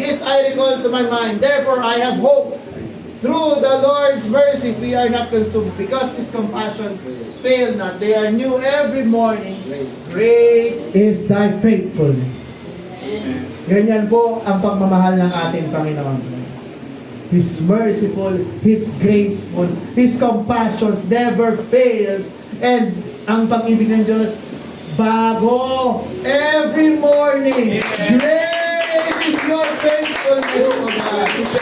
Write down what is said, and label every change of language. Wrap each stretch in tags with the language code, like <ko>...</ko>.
<en>This I recall to my mind, therefore I have hope. Through the Lord's mercies we are not consumed, because His compassions fail not. They are new every morning. Great is thy faithfulness. Amen.</en> <tl>Ganyan po ang pagmamahal ng ating Panginoon.</tl> <en>He's merciful, He's graceful, His compassions never fails, and</en> <tl>ang pag-ibig ng Diyos, bago,</tl> <en>every morning. Great is your faithfulness, O God.</en>